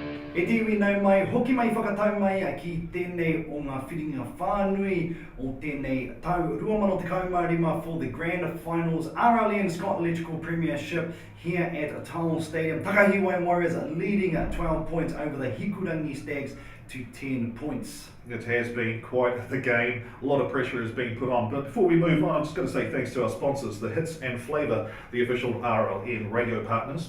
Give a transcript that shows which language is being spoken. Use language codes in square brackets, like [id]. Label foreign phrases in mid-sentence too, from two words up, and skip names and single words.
[mi] E te iwi nau mai, hoki mai whakatau mai ki tēnei o ngā whiringa whānui o tēnei tau 2015 [en] for the Grand Finals RLN Scott Electrical Premiership here at Towel Stadium. Takahiwai Warriors leading at 12 points over the Hikurangi Stags to 10 points. It has been quite the game. A lot of pressure has been put on. But before we move on, I'm just going to say thanks to our sponsors, the Hits and Flavour, the official RLN radio partners.